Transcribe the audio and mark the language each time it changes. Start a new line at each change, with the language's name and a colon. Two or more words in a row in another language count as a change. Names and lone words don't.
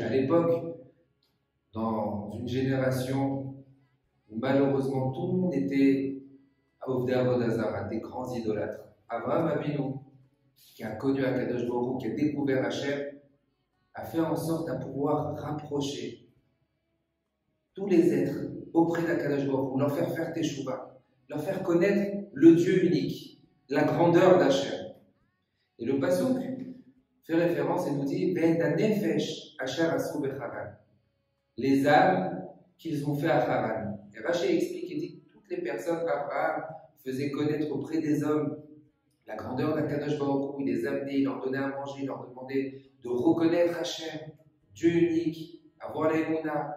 French: À l'époque, dans une génération où malheureusement tout le monde était à
Hebrew: עובדי עבודה זרה,
French: des grands idolâtres, Abraham Avinu, qui a connu Akadosh Baruch Hu, qui a découvert Hachem, a fait en sorte de pouvoir rapprocher tous les êtres auprès d'Akadosh Baruch Hu, leur faire Teshuvah, leur faire connaître le Dieu unique, la grandeur d'Hachem. Et le pasuk fait référence et nous dit
Hebrew: ואת נפש אשר עשו בחרן,
French: les âmes qu'ils ont fait à Haran. Et Rashi explique et dit que toutes les personnes qu'Abraham faisait connaître auprès des hommes la grandeur d'Akadosh Baruch Hu, il les amenait, il leur donnait à manger, il leur demandait de reconnaître Hachem, Dieu unique, avoir la Emouna.